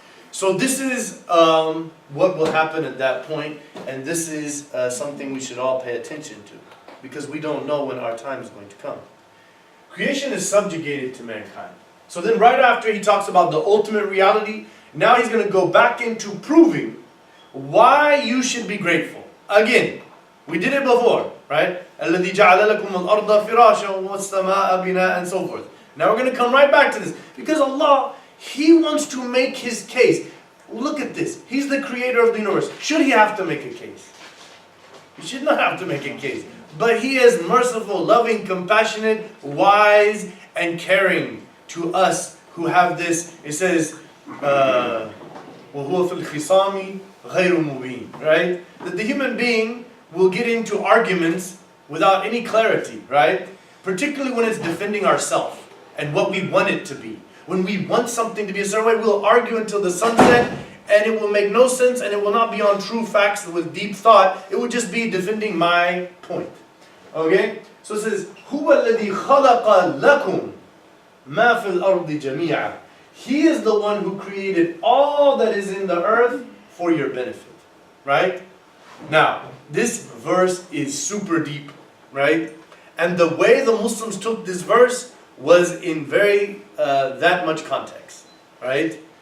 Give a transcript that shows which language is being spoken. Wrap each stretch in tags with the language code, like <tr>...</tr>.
<en>So this is what will happen at that point, and this is something we should all pay attention to, because we don't know when our time is going to come. Creation is subjugated to mankind. So then right after he talks about the ultimate reality, now he's going to go back into proving why you should be grateful. Again, we did it before, right?</en> <ar>الَّذِي جَعَلَ لَكُمُ الْأَرْضَ فِرَاشًا وَالسَّمَاءَ بِنَاءً</ar> <en>and so forth. Now we're going to come right back to this, because Allah, He wants to make His case. Look at this. He's the creator of the universe. Should He have to make a case? He should not have to make a case. But He is merciful, loving, compassionate, wise, and caring to us who have this. It says,</en> <ar>وَهُوَ فِي الْخِصَامِ غَيْرُ مُبِينٍ,</ar> <en>right? That the human being will get into arguments without any clarity, right? Particularly when it's defending ourselves and what we want it to be. When we want something to be a certain way, we'll argue until the sunset, and it will make no sense, and it will not be on true facts with deep thought. It will just be defending my point. Okay? So it says,</en> <ar>هُوَ الَّذِي خَلَقَ لَكُمْ مَا فِي الْأَرْضِ جَمِيعًا.</ar> <en>He is the one who created all that is in the earth for your benefit. Right? Now, this verse is super deep. Right? And the way the Muslims took this verse was in very that much context, right?</en>